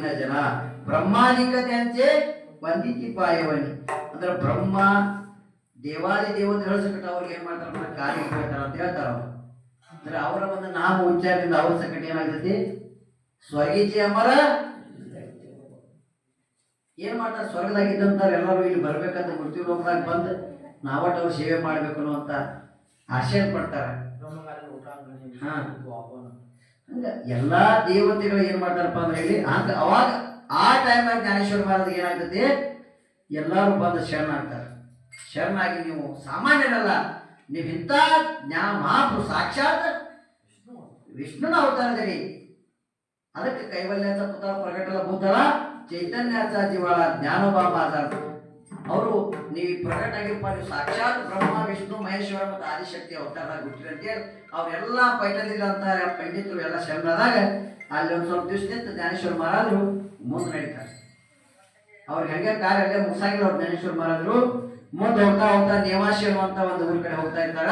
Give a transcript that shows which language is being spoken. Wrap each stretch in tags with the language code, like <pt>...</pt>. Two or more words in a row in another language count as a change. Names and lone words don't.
<mr>जना ब्रह्मादिक त्यांचे वंदिती पायवणी</mr> <kn>ಅಂದ್ರೆ ಬ್ರಹ್ಮ ದೇವಾದಿ ದೇವತೆಗಳ ಸಂಕಟ ಅವ್ರಿಗೆ ಏನ್ ಮಾಡ್ತಾರ ಕಾರ್ಯ ಹೇಳ್ತಾರ ಅಂತ ಹೇಳ್ತಾರ. ಅಂದ್ರೆ ಅವರ ಒಂದು ನಾಮ ಉಚ್ಚಾರದಿಂದ ಅವ್ರ ಸಂಕಟ ಏನಾಗ್ತೈತಿ,</kn> <mr>स्वर्गीचे अमर</mr> <kn>ಏನ್ ಮಾಡ್ತಾರ, ಸ್ವರ್ಗದಾಗಿದ್ದಂತಾರ ಎಲ್ಲರೂ ಇಲ್ಲಿ ಬರ್ಬೇಕಂತ ಮೃತ್ಯು ಲೋಕದಾಗ ಬಂದು ನಾವಟ್ ಅವ್ರ ಸೇವೆ ಮಾಡ್ಬೇಕು ಅನ್ನುವಂತ ಆಶಯ ಪಡ್ತಾರ. ಹಂಗ ಎಲ್ಲಾ ದೇವತೆಗಳು ಏನ್ ಮಾಡ್ತಾರಪ್ಪ ಅಂದ್ರೆ ಇಲ್ಲಿ ಹಂಗ ಅವಾಗ ಆ ಟೈಮ್ನಾಗ ಜ್ಞಾನೇಶ್ವರ ಮಹಾರಾಜ್ ಏನಾಗ್ತೈತಿ, ಎಲ್ಲರೂ ಬಂದು ಶರಣಾಗ್ತಾರೆ. ಶರಣಾಗಿ ನೀವು ಸಾಮಾನ್ಯರಲ್ಲ, ನೀವು ಇಂಥ ಮಹಾಪುರು ಸಾಕ್ಷಾತ್ ವಿಷ್ಣುನ ಅವತಾರದಲ್ಲಿ ಅದಕ್ಕೆ</kn> <mr>कैवल्याचा पुतळा प्रगटला भूतळा चैतन्याचा जिवाळा ज्ञानोबा माझा</mr> <kn>ಅವರು ನೀವು ಪ್ರಕಟ ಆಗಿರಪ್ಪ ನೀವು ಸಾಕ್ಷಾತ್ ಬ್ರಹ್ಮ ವಿಷ್ಣು ಮಹೇಶ್ವರ ಮತ್ತು ಆದಿಶಕ್ತಿ ಅವತಾರದಾಗ ಹುಟ್ಟಿರಿ ಅಂತೇಳಿ ಅವರೆಲ್ಲ ಪೈಟದಿಲ್ಲ ಅಂತ ಪಂಡಿತರು ಎಲ್ಲ ಶರಣಾದಾಗ ಅಲ್ಲಿ ಒಂದು ಸ್ವಲ್ಪ ದಿವಸ ನಿಂತು ಜ್ಞಾನೇಶ್ವರ ಮಹಾರಾಜರು ಮುಂದೆ ನಡೀತಾರೆ. ಅವ್ರಿಗೆ ಹಂಗೆ ಕಾರ್ಯ ಅಲ್ಲೇ ಮುಗಿಸಾಗಿಲ್ಲ ಅವ್ರು ಜ್ಞಾನೇಶ್ವರ ಮಹಾರಾಜರು ಮುಂದೆ ಹೋಗ್ತಾ ಹೋಗ್ತಾ ನೇವಾಸಿ ಅನ್ನುವಂತ ಒಂದು ಊರ ಕಡೆ ಹೋಗ್ತಾ ಇರ್ತಾರ.</kn>